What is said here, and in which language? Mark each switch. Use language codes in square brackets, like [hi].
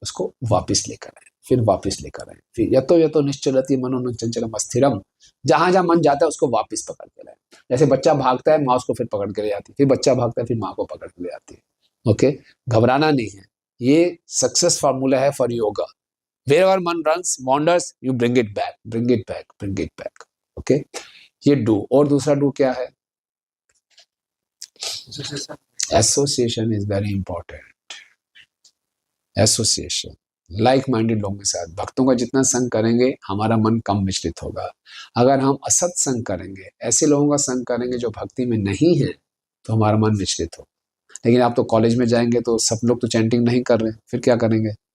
[hi] उसको वापस लेकर आए, फिर वापस लेकर आए, फिर [sa] यतो निश्चलति मनो चंचलम अस्थिरम। [hi] जहां जहां मन जाता है उसको वापस पकड़ के लाए। जैसे बच्चा भागता है, माँ उसको फिर पकड़ के ले आती है, फिर बच्चा भागता है, फिर माँ को पकड़ के ले आती है। ओके, घबराना नहीं है। ये सक्सेस फार्मूला है [en] For yoga. Wherever mann runs, wanders, you bring it back, bring it back, bring it back. [hi] Okay? ये do। और दूसरा do क्या है? [en] Association is very important. Association, like-minded [hi] लोगों के साथ। भक्तों का जितना संग करेंगे हमारा मन कम विचलित होगा। अगर हम असत संग करेंगे, ऐसे लोगों का संग करेंगे जो भक्ति में नहीं है, तो हमारा मन विचलित होगा। लेकिन आप तो कॉलेज में जाएंगे तो सब लोग तो चैंटिंग नहीं कर रहे, फिर क्या करेंगे?